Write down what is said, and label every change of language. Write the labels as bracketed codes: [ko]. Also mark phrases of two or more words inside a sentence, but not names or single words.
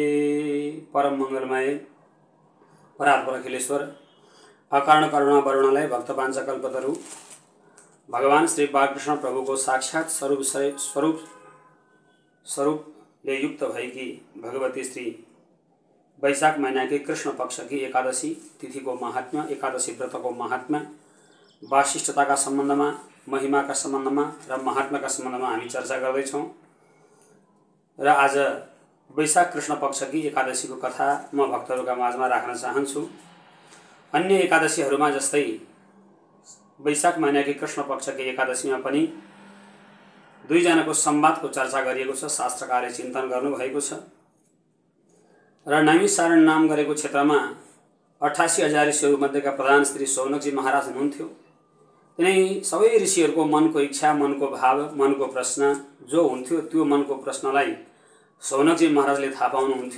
[ne] परम मंगलमय परात्पर अखिलेश्वर अकारण करुणा वरुणालय भक्तपांच कल्पतरु भगवान श्री बालकृष्ण प्रभु को साक्षात स्वरूपले युक्त भएकी भगवती श्री [hi] वैशाख महीना की कृष्ण पक्ष की एकादशी [ne] तिथि को महात्म्य, एकादशी व्रत को महात्म्य, वाशिष्ठता का संबंध में, महिमा का संबंध में र महात्म्य का संबंध में हामी चर्चा गर्दैछौं। र आज वैशाख कृष्ण पक्ष की एकादशी को कथा म भक्तहरूका माझमा राख्न चाहन्छु। अन्य एकादशीहरूमा जस्तै [hi] वैशाख महीना की कृष्ण पक्ष की एकादशी में [ne] पनि दुईजनाको संवादको चर्चा गरिएको छ, शास्त्रकारले चिन्तन गर्नुभएको छ। र नैमिषारण्य नाम गरेको क्षेत्रमा 88 हजार ऋषिहरू मध्येका प्रधान श्री सौनकजी महाराज हुनुहुन्थ्यो। तिनै सबै ऋषिहरूको मनको इच्छा, मनको भाव, मनको प्रश्न जो हुन्थ्यो त्यो मनको प्रश्नलाई सौनकजी महाराजले थाहा पाउनुहुन्थ्यो।